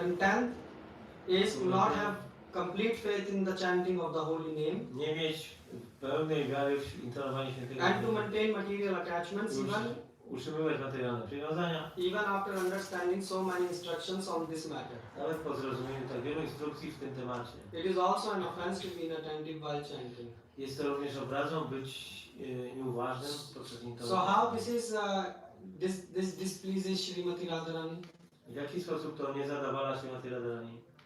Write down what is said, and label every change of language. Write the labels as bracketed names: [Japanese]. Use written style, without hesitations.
[English] And 10th is to not have complete faith in the chanting of the holy name [Polish] Nie mieć pełnej wiary w intonowanie świętego [English] and to [Polish] imienia. [English] maintain material attachments [Polish] Utrzymywać materialne przywiązania, [English] even after understanding so many instructions on this matter. [Polish] nawet po zrozumieniu tak wielu instrukcji w tym temacie. [English] It is also an offense to be inattentive while chanting. [Polish] Jest to również obrazą być nieuważnym podczas [English] So [Polish] intonowania. [English] how this is this displeases Srimati Radharani? [Polish] W jaki sposób to nie zadawala się na tyle Radharani?